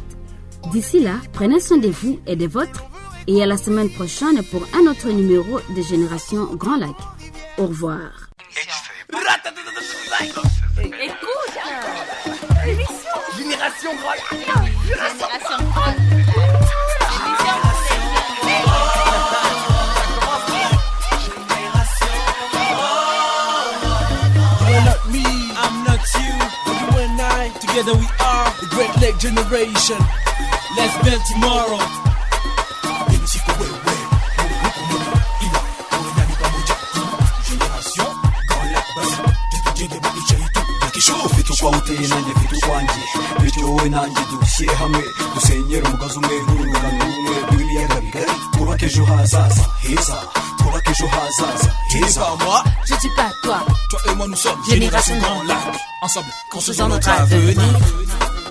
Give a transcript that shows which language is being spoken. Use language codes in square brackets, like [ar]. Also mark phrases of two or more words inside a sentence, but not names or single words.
[fr] D'ici là, prenez soin de vous et des vôtres et à la semaine prochaine pour un autre numéro de Génération Grand Lac. Au revoir. Écoute, l'émission Génération Grand Lac. Génération Grand Lac. [en] Together we are the Great Lake Generation. Let's build tomorrow. [rw] Tofauti nanjye mfite ukwanjye bityo wowe nanjye dushyire hamwe dusenyere umugozi umwe n'urungano rumwe rw'ibiyaga bigari twubake ejo hazaza heza twubake ejo hazaza heza. [fr] Moi, je dis pas toi. Toi et moi nous sommes Génération Grand Lac. Ensemble, construisons notre avenir.